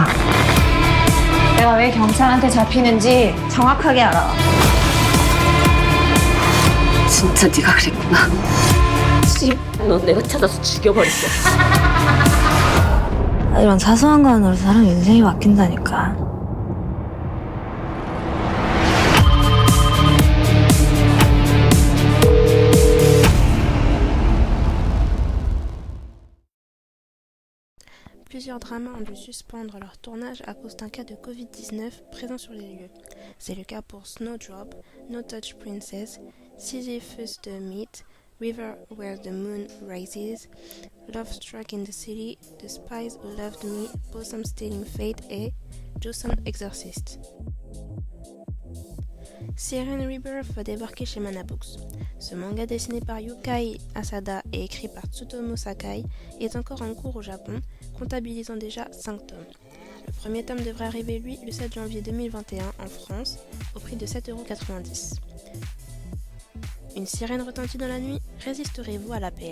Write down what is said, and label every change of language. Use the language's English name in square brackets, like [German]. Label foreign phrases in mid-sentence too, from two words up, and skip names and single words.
[Korean] 내가 왜 경찰한테 잡히는지 정확하게 알아. 진짜 네가 그랬구나. 너 내가 찾아서 죽여버렸어. 이런 사소한 거 하나로 사람 인생이 바뀐다니까. [French] Plusieurs dramas ont dû suspendre leur tournage à cause d'un cas de Covid-19 présent sur les lieux. C'est le cas pour Snowdrop, No Touch Princess, Sisyphus the Myth, River Where the Moon Rises, Love Struck in the City, The Spies Who Loved Me, Possum Stealing Fate et Joseon Exorcist. Siren Rebirth va débarquer chez Mana Books. Ce manga dessiné par Yukai Asada et écrit par Tsutomu Sakai est encore en cours au Japon, comptabilisant déjà 5 tomes. Le premier tome devrait arriver lui le 7 janvier 2021 en France au prix de 7,90 €. Une sirène retentit dans la nuit, résisterez-vous à l'appel?